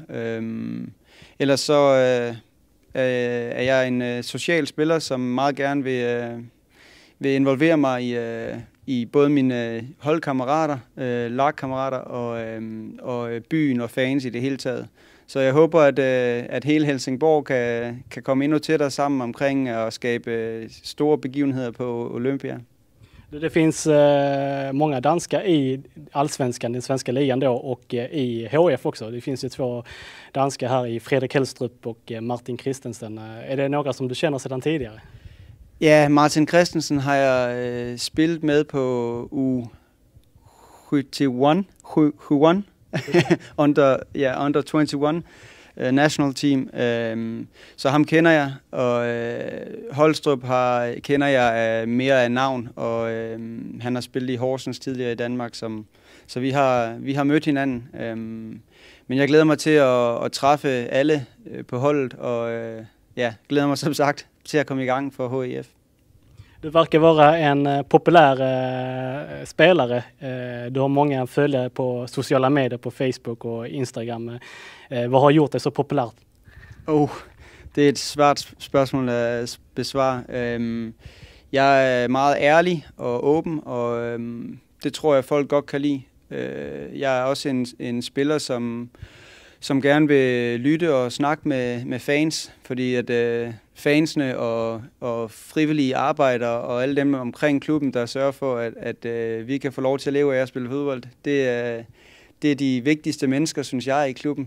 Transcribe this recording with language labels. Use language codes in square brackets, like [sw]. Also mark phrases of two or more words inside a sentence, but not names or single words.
[da] Ellers så er jeg en social spiller, som meget gerne vil involvere mig i både mine holdkammerater, lagkammerater og byen og fans i det hele taget. Så jeg håber, at hele Helsingborg kan komme endnu tættere sammen omkring at skabe store begivenheder på Olympia. [sv] Det finns många danskar i allsvenskan, den svenska ligan då, och i HF också. Det finns ju 2 danskar här i Fredrik Hellstrup och Martin Christensen. Är det några som du känner sedan tidigare? [da] Ja, Martin Christensen har jeg spillet med på U21, under 21 [en] national team. [da] Så ham kender jeg, og Holstrup kender jeg mere af navn, og han har spillet i Horsens tidligere i Danmark, så vi har mødt hinanden. Men jeg glæder mig til at træffe alle på holdet, og glæder mig som sagt til at komme i gang for HIF. [sv] Du verkar vara en populär spelare. Du har många följare på sociala medier, på Facebook och Instagram. Vad har gjort dig så populært? [da] Det er et svært spørgsmål at besvare. Jeg er meget ærlig og åben, og det tror jeg folk godt kan lide. Jeg er også en spiller, som gerne vil lytte og snakke med fans, fordi at fansene og frivillige arbejdere og alle dem omkring klubben, der sørger for, at vi kan få lov til at leve af at spille fodbold, det er de vigtigste mennesker, synes jeg, i klubben.